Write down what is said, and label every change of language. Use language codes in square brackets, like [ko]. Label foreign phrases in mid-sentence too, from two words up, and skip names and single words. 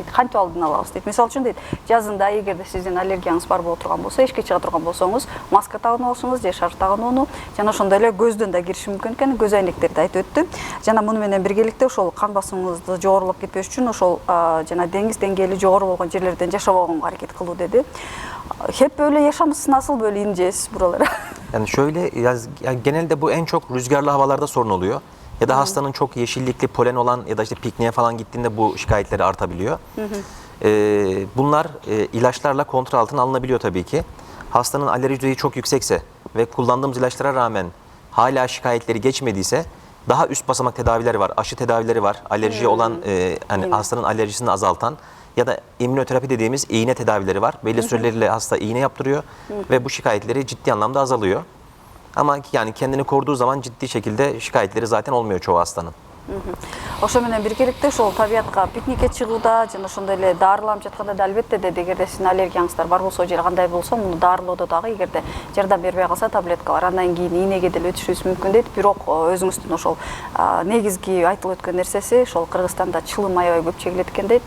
[ky] Кантип алдын алабыз дейт? Мисалы үчүн дейт, жазында эгерде сиздин аллергияңыз бар боло турган болсо, эшикке чыга турган болсоңуз, маска тагынып алышыңыз же шарф тагынууну, жана ошондой эле көздөн да кириши мүмкүн экен, көз айнектерди айтып өттү. Жана муну менен биргеликте ошол кан басымыңызды жогорулап кетпеш үчүн ошол жана деңиз деңгээли жогору болгон жерлерден жашабаганга аракет кылуу деди. [tr] Hep böyle yaşamışsın, nasıl böyle ineceğiz buralara? Yani şöyle, yani genelde bu en çok rüzgarlı havalarda sorun oluyor. Ya da hastanın çok yeşillikli polen olan ya da işte pikniğe falan gittiğinde bu şikayetleri artabiliyor. Bunlar ilaçlarla kontrol altına alınabiliyor tabii ki. Hastanın alerji düzeyi çok yüksekse ve kullandığımız ilaçlara rağmen hala şikayetleri geçmediyse daha üst basamak tedavileri var, aşı tedavileri var, alerji olan hani hastanın alerjisini azaltan ya da immünoterapi dediğimiz iğne tedavileri var. Belli süreleriyle hasta iğne yaptırıyor ve bu şikayetleri ciddi anlamda azalıyor. Ama yani kendini koruduğu zaman ciddi şekilde şikayetleri zaten olmuyor çoğu hastanın. [ky] Ошо менен биргеликте ошол табиятка пикникке чыгууда жана ошондой эле дарыланып жатканда да албетте деди, эгерде сиздин аллергияңыздар бар болсо же кандай болсо, муну дарылоодо дагы эгерде жардам бербей калса таблеткалар, андан кийин ийнеге деле өтүшүбүз мүмкүн дейт. Бирок өзүңүздүн ошол негизги айтылып өткөн нерсеси ошол Кыргызстанда чылым аябай көп чегилет экен дейт.